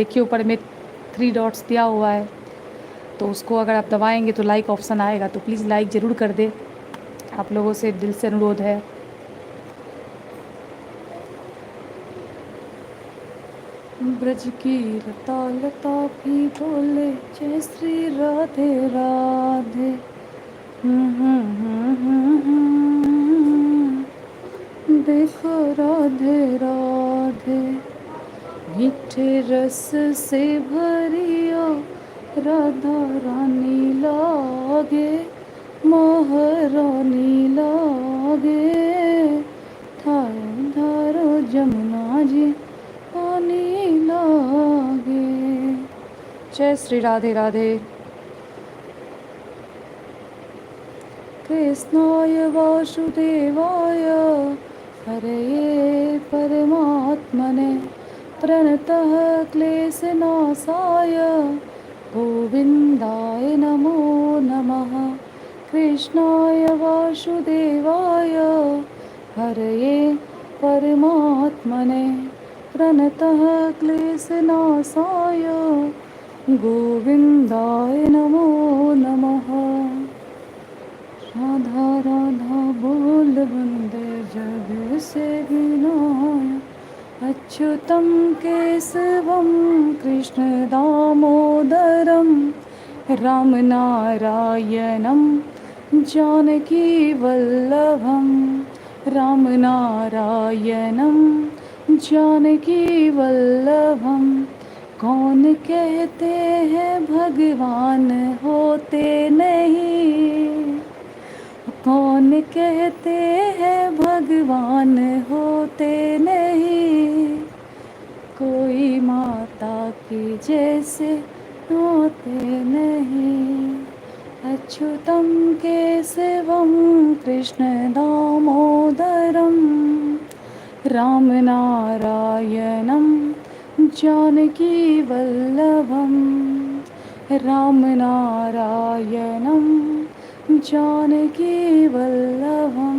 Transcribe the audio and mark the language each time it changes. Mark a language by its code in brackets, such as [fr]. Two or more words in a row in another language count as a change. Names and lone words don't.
[hi] देखिए ऊपर में 3 डॉट्स दिया हुआ है, तो उसको अगर आप दबाएंगे तो लाइक ऑप्शन आएगा, तो प्लीज़ लाइक ज़रूर कर दें। आप लोगों से दिल से अनुरोध है। ब्रज की लता लता भी बोले जय श्री राधे राधे। देखो राधे राधे। मीठे रस से भरियो राधा रानी लागे, महारानी लागे। धारो धारो जमुना जी पानी लागे। जय श्री राधे राधे। [sa] कृष्णाय वासुदेवाय हरये परमात्मने प्रणतः क्लेशनाशाय गोविन्दाय नमो नमः। कृष्णाय वासुदेवाय हरये परमात्मने प्रणतः क्लेशनाशाय गोविन्दाय नमो नमः। [hi] राधा राधा बोल वंदे जग से विनाय [sa] अच्युतं केशवं कृष्ण दामोदरं राम नारायणं जानकी वल्लभं। राम नारायणं जानकी वल्लभं। [hi] कौन कहते हैं भगवान होते नहीं, कौन कहते हैं भगवान होते नहीं। कोई माता के जैसे होते नहीं। [sa] अच्युतं केशवं कृष्ण दामोदरं राम नारायणं जानकी वल्लभं। राम नारायणं जानकी वल्लभं।